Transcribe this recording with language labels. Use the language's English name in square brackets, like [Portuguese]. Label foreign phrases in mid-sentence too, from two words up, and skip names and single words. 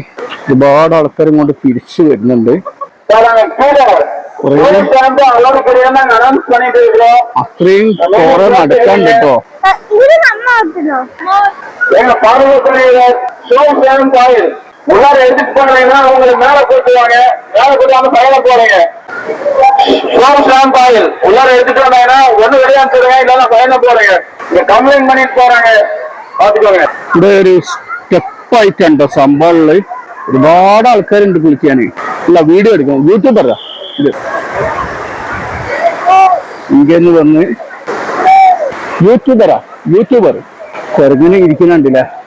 [Malayalam] ഒരുപാട് ആൾക്കാരും കൊണ്ട് തിരിച്ചു വരുന്നുണ്ട്. അത്രയും കുറെ നടക്കാൻ കേട്ടോ. [Tamil] உள்ளார எடுத்துட்டு போனீங்கன்னா உங்களுக்கு மேல கூட்டுவாங்க, மேல கூட்டாம சைல போறீங்க. பாயில் உள்ளார எடுத்துட்டு வந்தாங்கன்னா ஒண்ணு வெளியே அனுப்பிடுங்க, இல்லைன்னா சைல போறீங்க. இங்க கம்ப்ளைண்ட் பண்ணிட்டு போறாங்க, பாத்துக்கோங்க. [Malayalam] ഇവിടെ ഒരു സ്റ്റെപ്പായിട്ടുണ്ടോ സംഭവങ്ങളില് ഒരുപാട് ആൾക്കാരുണ്ട് കുളിക്കാന്. ഇല്ല വീഡിയോ എടുക്കണം, യൂട്യൂബറാ ഇത്. ഇങ്ങനെ വന്ന് യൂട്യൂബർ കുറഞ്ഞിന് ഇരിക്കുന്നുണ്ടല്ലേ.